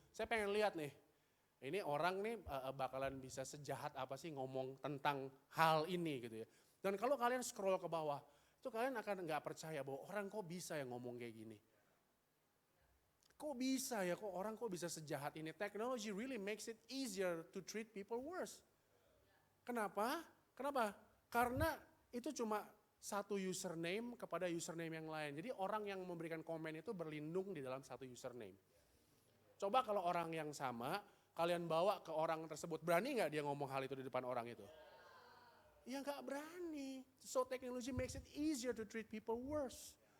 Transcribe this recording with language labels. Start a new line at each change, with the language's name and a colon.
Indonesian: Saya pengen lihat nih, ini orang nih bakalan bisa sejahat apa sih ngomong tentang hal ini gitu ya. Dan kalau kalian scroll ke bawah, itu kalian akan nggak percaya bahwa orang kok bisa yang ngomong kayak gini. Kok bisa ya, orang kok bisa sejahat ini.
English: Technology really makes it easier to treat people worse.
Indonesian: Kenapa? Karena itu cuma satu username kepada username yang lain. Jadi orang yang memberikan komen itu berlindung di dalam satu username. Coba kalau orang yang sama, kalian bawa ke orang tersebut, berani nggak dia ngomong hal itu di depan orang itu? Ya nggak berani.
English: So technology makes it easier to treat people worse.